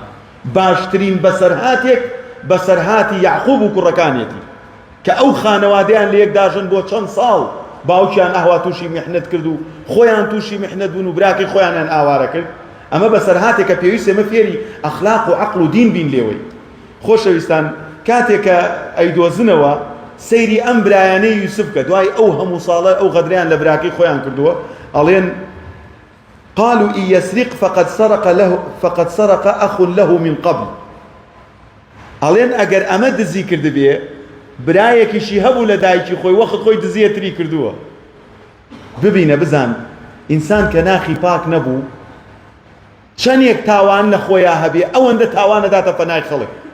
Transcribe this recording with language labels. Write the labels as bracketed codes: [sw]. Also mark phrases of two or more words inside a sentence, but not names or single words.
[ckb] باشترین بەسەرهاتێک بەسەرهاتی یعقوب و کوڕەکانێتی کە ئەو خانەوادەیان لە یەک داژن بۆ چەند ساڵ، باوکیان ئاوا تووشی میحنەت کرد و خۆیان تووشی میحنەت بوون و براکەی خۆیانیان ئاوارە کرد. ئەمە بەسەرهاتێکە پێویست ئێمە فێری ئەخلاق و عەقڵ و دین بین لێوەی. خۆشەویستان کاتێک کە ئەیدۆزنەوە سەیری ئەم برایانەی یوسف کە دوای ئەو هەموو ساڵە ئەو غەدریان لە براکەی خۆیان کردووە، ئەڵێن [ar] قالوا إن يسرق فقد سرق أخ له من قبل. [ckb] ئەڵێن ئەگەر ئەمە دزی کردبێ برایەکیشی هەبوو لە دایکی خۆی وەخت خۆی دزیەتری کردووە. ببینە بزان ئینسان کە ناخی پاک نەبوو چەندێک تاوان لە خۆیان هەبێ ئەوەندە تاوانە داتە پەنای خەڵک.